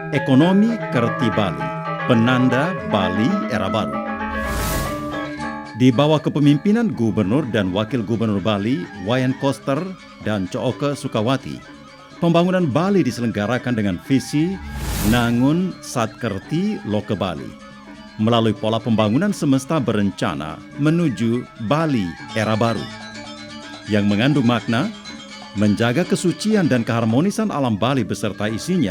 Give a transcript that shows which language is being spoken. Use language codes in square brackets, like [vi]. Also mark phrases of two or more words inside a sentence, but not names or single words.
[id] Ekonomi Kerti Bali, penanda Bali era baru. Di bawah kepemimpinan Gubernur dan Wakil Gubernur Bali, Wayan Koster dan Cooke Sukawati, pembangunan Bali diselenggarakan dengan visi Nangun Satkerti Loke Bali, melalui pola pembangunan semesta berencana menuju Bali era baru, yang mengandung makna menjaga kesucian dan keharmonisan alam Bali beserta isinya